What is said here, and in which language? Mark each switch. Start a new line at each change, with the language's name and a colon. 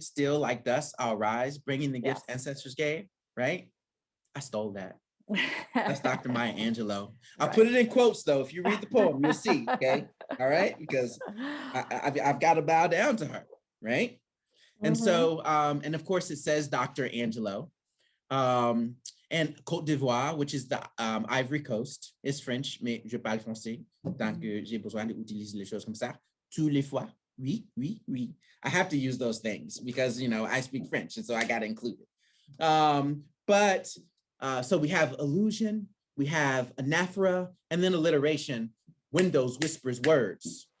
English: Still like dust, I'll rise, bringing the gifts ancestors gave, right? I stole that. That's Dr. Maya Angelou. I'll put it in quotes though. If you read the poem, you'll see, okay? All right, because I've got to bow down to her, right? And so, and of course it says Dr. Angelou. And Côte d'Ivoire, which is the Ivory Coast, is French,
French: mais je parle français, donc j'ai besoin d'utiliser les choses comme ça, tous les fois. Oui.
English: I have to use those things because, you know, I speak French, and so I got to include it. So we have illusion, we have anaphora, and then alliteration, windows, whispers, words.